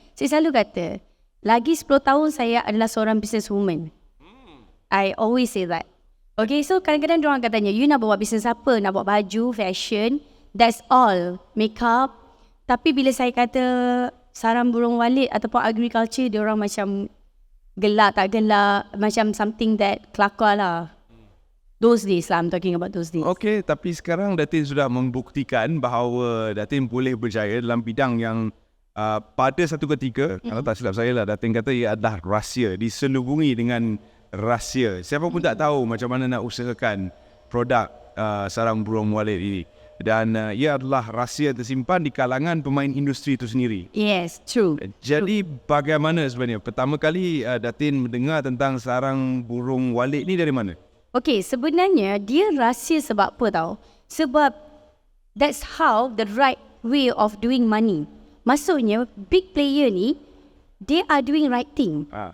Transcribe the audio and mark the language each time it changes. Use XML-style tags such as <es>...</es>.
<ms>Saya selalu kata, lagi 10 tahun saya adalah seorang businesswoman.</ms> <en>I always say that.</en> <ms>Okay, so kadang-kadang diorang akan tanya, you nak buat bisnes apa? Nak buat baju, fashion,</ms> <en>that's all.</en> <ms>Makeup. Tapi bila saya kata sarang burung walet ataupun agriculture, diorang macam gelak tak gelak, macam</ms> <en>something that</en> <ms>kelakar lah.</ms> <en>Those days lah, I'm talking about those days.</en> <ms>Okay, tapi sekarang Datin sudah membuktikan bahawa Datin boleh berjaya dalam bidang yang pada satu ketika, kalau tak silap saya lah, Datin kata ia adalah rahsia, diselubungi dengan rahsia. Siapa pun tak tahu macam mana nak usahakan produk sarang burung walet ini. Dan ia adalah rahsia tersimpan di kalangan pemain industri itu sendiri.</ms> <en>Yes, true.</en> <ms>Jadi bagaimana sebenarnya? Pertama kali Datin mendengar tentang sarang burung walet ni dari mana? Okay, sebenarnya dia rahsia sebab apa tau?</ms> <en>Sebab that's how the right way of doing money. Maksudnya, big player ni, they are doing right thing.</en>